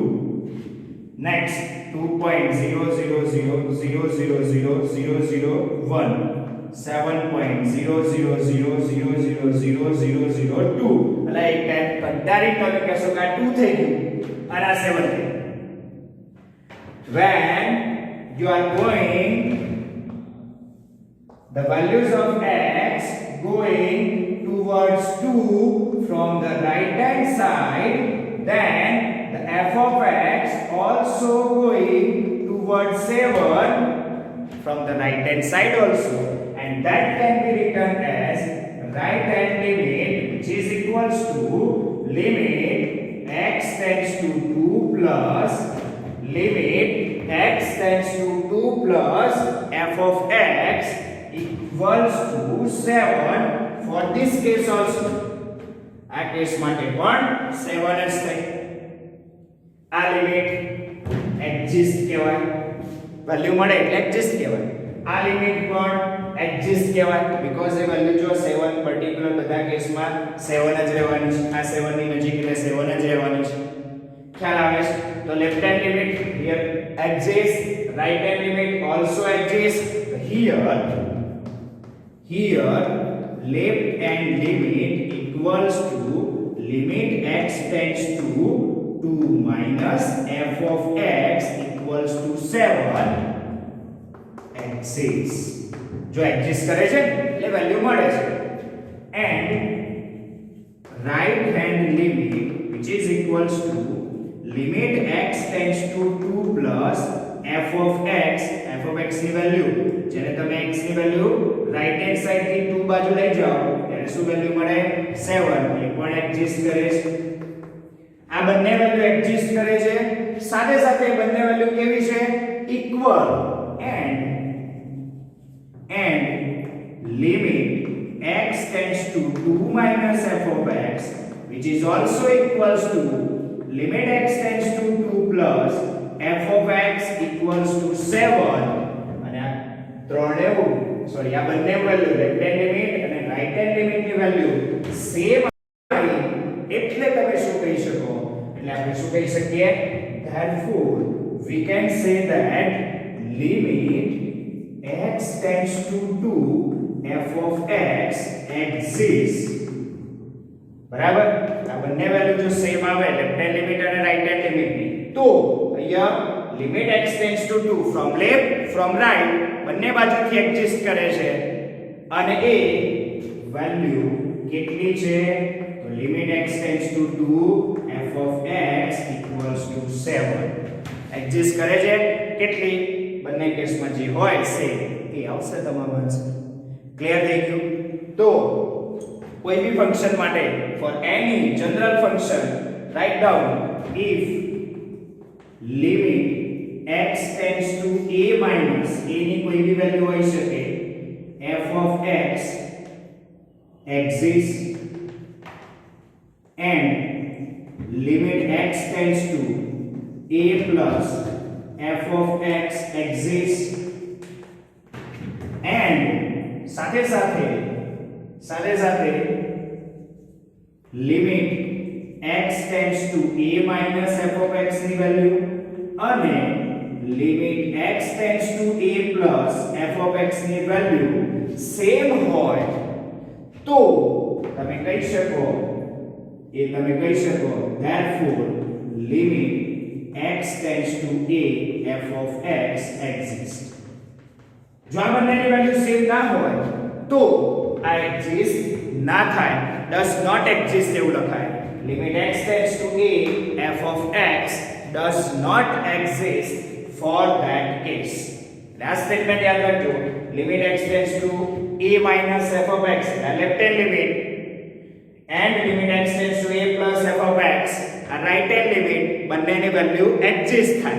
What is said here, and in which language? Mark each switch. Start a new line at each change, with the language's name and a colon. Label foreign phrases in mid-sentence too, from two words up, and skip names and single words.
English: Next 2.0000001, 7.0000002.
Gujarati: એટલે એક ટાઈમ કંટાળી તમે કહેશો કે આ 2 થઈ ગયું અને આ 7 થઈ ગયું.
English: When you are going the values of x going towards 2 from the right hand side, then the f of x also going towards 7 from the right hand side also, and that can be written as right hand limit, which is equals to limit x tends to 2 plus limit x tends to 2 plus f of x equals to 7 for this case also.
Gujarati: આ કેસ માટે પણ 7 જ થાય. આ
English: limit exist
Gujarati: કહેવાય, વેલ્યુ મળે એટલે એક્ઝિસ્ટ કહેવાય. આ લિમિટ પણ એક્ઝિસ્ટ કહેવાય બીકોઝ એ વેલ્યુ જો 7 પર્ટીક્યુલર બધા કેસમાં 7 જ રહેવાની છે. આ 7 ની નજીક એટલે 7 જ રહેવાની છે. ખ્યાલ આવે છે?
English: તો left hand limit here exists, right hand limit also exists. Here left hand limit equals to limit x tends to 2 minus f of x equals to 7 exists.
Gujarati: જો એક્ઝિસ્ટ કરે છે એટલે વેલ્યુ મળે છે.
English: and right hand limit which is equals to limit x tends to 2 plus f of x
Gujarati: ની વેલ્યુ જેને તમે x ની વેલ્યુ
English: right hand side
Gujarati: થી 2 બાજુ લઈ જાઓ ત્યારે શું વેલ્યુ મળે 7. એ પણ એક્ઝિસ્ટ કરે છે. આ બંને વેલ્યુ એક્ઝિસ્ટ કરે છે. સાથે સાથે બંને વેલ્યુ કેવી છે? ઇક્વલ.
English: and limit x tends to 2 minus f of x which is also equals to limit x tends to 2 plus f of x equals to 7.
Gujarati: અને આ ત્રણે સોરી આ બંને વેલ્યુ
English: left hand limit
Gujarati: અને
English: right hand limit
Gujarati: ની
English: value same
Gujarati: આવી એટલે તમે શું કહી શકો? એટલે આપણે શું કહી શકીએ?
English: therefore we can say that limit x tends to 2 f of x exists.
Gujarati: બરાબર? આ બંને વેલ્યુ જો સેમ આવે
English: left hand limit
Gujarati: અને
English: right hand limit
Gujarati: ની તો અહીંયા
English: limit x tends to 2 from left from right
Gujarati: બંને બાજુથી એક્ઝિસ્ટ કરે છે અને એ વેલ્યુ કેટલી છે?
English: તો limit x tends to 2 f of x equals to 7 exist
Gujarati: કરે છે. કેટલી? બંને કેસમાં જે હોય સેમ એ આવશે તમારો આન્સર. ક્લિયર થઈ ગયું? તો કોઈ બી ફંક્શન માટે
English: for any general function write down if limit x tends to a minus a
Gujarati: ની કોઈ બી વેલ્યુ હોઈ શકે
English: f of x exists and limit x tends to a plus f of x exists and સાથે સાથે limit x tends to a minus f of x
Gujarati: ની વેલ્યુ અને
English: limit x tends to a plus f of x
Gujarati: ની વેલ્યુ સેમ હોય તો તમે કહી શકો
English: therefore limit x tends to a f of x exists.
Gujarati: જો આ બંનેની વેલ્યુ સેમ ના હોય તો આ એક્ઝિસ્ટ ના થાય,
English: does not exist
Gujarati: એવું લખાય.
English: લિમિટ x tends to a f of x does not exist for that case.
Gujarati: આ સ્ટેટમેન્ટ યાદ રાખજો.
English: limit x tends to a minus f of x, આ left hand limit, and limit x tends to a plus f of x, આ right hand limit,
Gujarati: બંનેની વેલ્યુ એક્ઝિસ્ટ થાય.